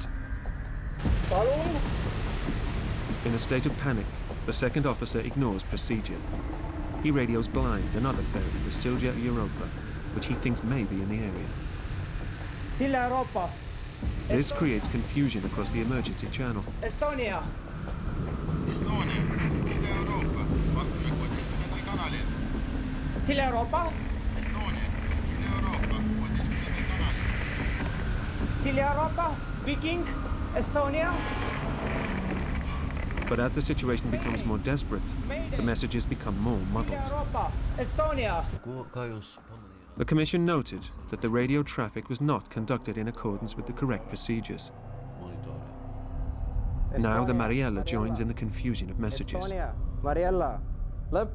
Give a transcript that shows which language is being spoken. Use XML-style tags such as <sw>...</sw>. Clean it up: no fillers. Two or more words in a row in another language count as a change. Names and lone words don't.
<et>Palun!</et> <en>In a state of panic, the second officer ignores procedure. He radios blind another ferry, the Silja Europa, which he thinks may be in the area. Silja Europa! This creates confusion across the emergency channel. Estonia!</en> <et>Estoonia, Silja Euroopa, vastame 16. kanalile. Silja Euroopa? Estoonia, Silja Euroopa, 16. kanalile. Silja Euroopa, Viking, Estonia.</et> <en>But as the situation becomes more desperate, the messages become more muddled. Silja Euroopa, Estonia. The Commission noted that the radio traffic was not conducted in accordance with the correct procedures. Now the Mariella joins in the confusion of messages.</en>